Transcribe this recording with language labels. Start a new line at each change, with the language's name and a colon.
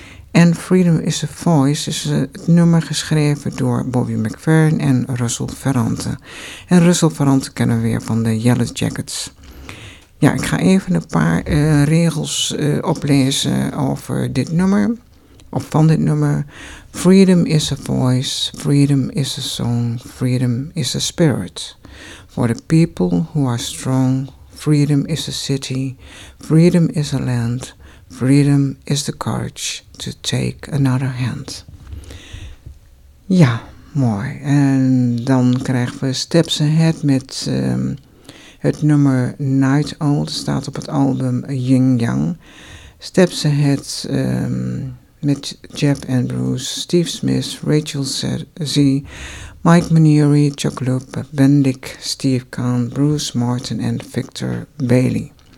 Dutch: En Freedom is a Voice is het nummer geschreven door Bobby McFerrin en Russell Ferrante. En Russell Ferrante kennen we weer van de Yellow Jackets. Ja, ik ga even een paar regels oplezen over dit nummer. Of van dit nummer.
English: Freedom is a voice, freedom is a song, freedom is a spirit. For the people who are strong, freedom is a city, freedom is a land, freedom is the courage to take another hand.
Dutch: Ja, mooi. En dan krijgen we Steps Ahead met het nummer Night Owl. Dat staat op het album Yin Yang. Steps Ahead... met Jeff Andrews, Steve Smith, Rachel Z, Mike Manieri, Chuck Loop, Bendik, Steve Kahn, Bruce Martin en Victor Bailey.